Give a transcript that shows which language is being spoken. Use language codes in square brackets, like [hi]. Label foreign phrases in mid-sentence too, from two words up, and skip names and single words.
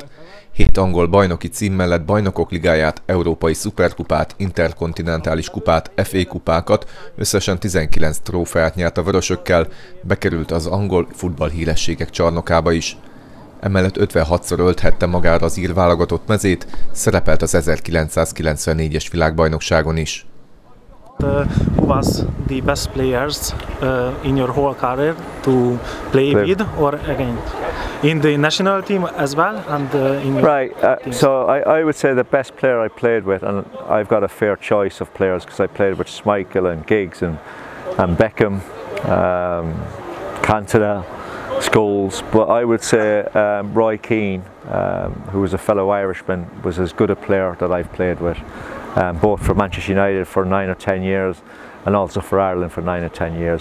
[hu] 7 angol bajnoki cím mellett Bajnokok Ligáját, Európai Szuperkupát, Interkontinentális kupát, FA kupákat, összesen 19 trófeát nyert a vörösökkel, bekerült az angol futballhírességek csarnokába is. Emellett 56-szor ölthette magára az ír válogatott mezét, szerepelt az 1994-es világbajnokságon is. [en] Who was the best players in your whole career to play with or against? In the national team as well and in your teams? So I would say the best player I played with, and I've got a fair choice of players because I played with Schmeichel and Giggs and Beckham, Cantona, Scholes, but I would say Roy Keane, who was a fellow Irishman, was as good a player that I've played with, both for Manchester United for 9 or 10 years and also for Ireland for 9 or 10 years.